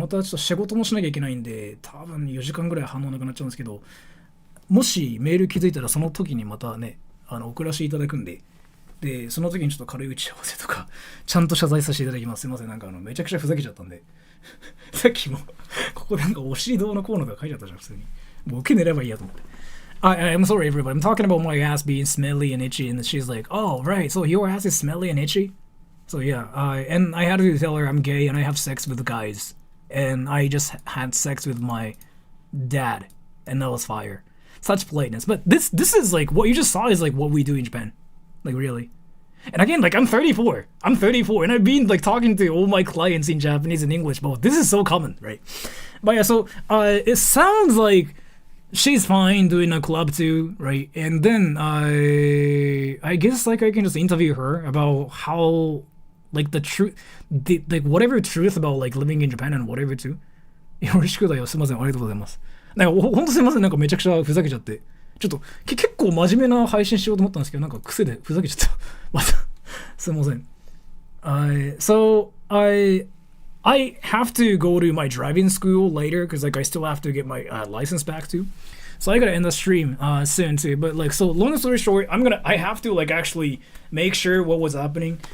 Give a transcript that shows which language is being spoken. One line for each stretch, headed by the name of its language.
Japanese: またちょっと仕事もしなきゃいけないんで、多分4時間ぐらい反応なくなっちゃうんですけど、もしメール気づいたらその時にまたね、送らせていただくんで、で、その時にちょっと軽い打ち合わせとか、ちゃんと謝罪させていただきます。すいません。なんかめちゃくちゃふざけちゃったんで。さっきもここでなんかお尻どうのこうのとか書いちゃったじゃん、普通に。もう受け狙えばいいやと思って。
English: I'm sorry everybody, I'm talking about my ass being smelly and itchy, and she's like, oh right, so your ass is smelly and itchy? So yeah, and I had to tell her I'm gay and I have sex with guys. And I just had sex with my dad, and that was fire. Such politeness. But this is like, what you just saw is like what we do in Japan. Like really. And again, like I'm 34, and I've been like talking to all my clients in Japanese and English, but this is so common, right? But yeah, so it sounds like she's fine doing a club too, right? And then I guess like I can just interview her about how like the truth, like whatever truth about like living in Japan and whatever too.
Japanese: よろしくだよ。すみません、ありがとうございます。なんかほんとすみません、なんかめちゃくちゃふざけちゃって。ちょっと結構真面目な配信しようと思ったんですけど、なんか癖でふざけちゃった。またすみません。
English: So I have to go to my driving school later because like I still have to get my license back too. So I gotta end the stream soon too. But like, so long story short, I have to like actually make sure what was happening.